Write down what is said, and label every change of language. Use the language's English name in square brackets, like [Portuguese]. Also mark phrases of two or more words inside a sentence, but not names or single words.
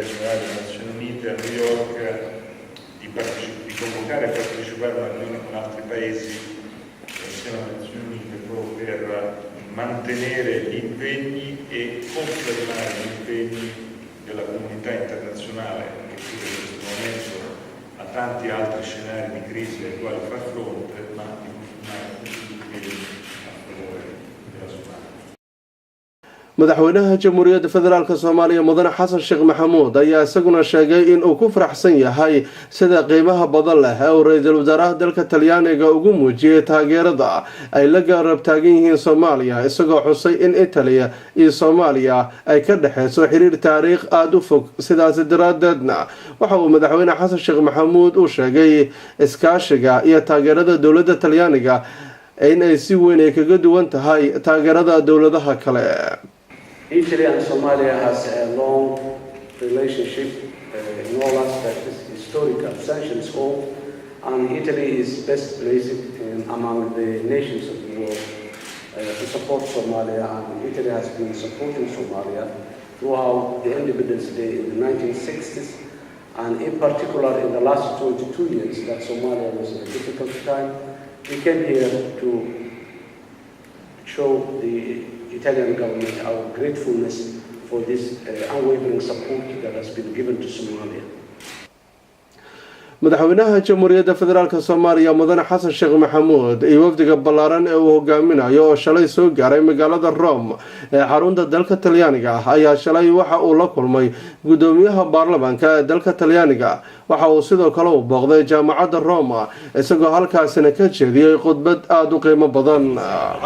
[Italian] Generale delle Nazioni Unite a New York di convocare e partecipare a una riunione con altri paesi insieme alle Nazioni Unite proprio per mantenere gli impegni e confermare gli impegni della comunità internazionale che in questo momento ha tanti altri scenari di crisi ai quali far fronte, ma di continuare tutti gli impegni a favore della Somalia. [Somali] madaxweynaha jamhuuriyadda federaalka Soomaaliya mudane Xasan Sheekh Maxamuud ayaa isaguna sheegay in uu ku faraxsan yahay sida qiimaha badan leh ee ra'iisul wasaaraha dalka Talyaaniga ugu muujiyay taageerada ay la garab taagan yihiin Soomaaliya isagoo xusay in Italiya iyo Soomaaliya ay ka dhaxayso xiriir taariikh aad u fog sidaas daraadeedna waxa uu madaxweyne Xasan Sheekh Maxamuud u sheegay iskaashiga iyo taageerada dawladda Talyaaniga in ay si weyn ay kaga duwan tahay taageerada dawladaha kale [English] Italy and Somalia has a long relationship in all aspects, historical, sanctions all, and Italy is best placed among the nations of the world to support Somalia, and Italy has been supporting Somalia throughout the Independence Day in the 1960s And in particular, in the last 22 years that Somalia was in a difficult time, we came here to show the Italian government our gratefulness for this unwavering support that has been given to Somalia. [Somali] madaxweynaha jamhuuriyadda federaalka Soomaaliya mudane xasan sheekh maxamuud iyo wafdiga ballaaran ee uu hogaaminayo oo shalay soo gaaray magaalada Rome ee xarunta dalka Talyaaniga ayaa shalay waxa uu la kulmay gudoomiyaha baarlamaanka ee dalka Talyaaniga waxa uu sidoo kale u booqday jaamacadda Rome isagoo halkaasina ka jeediyay khudbad aad u qiimo badan.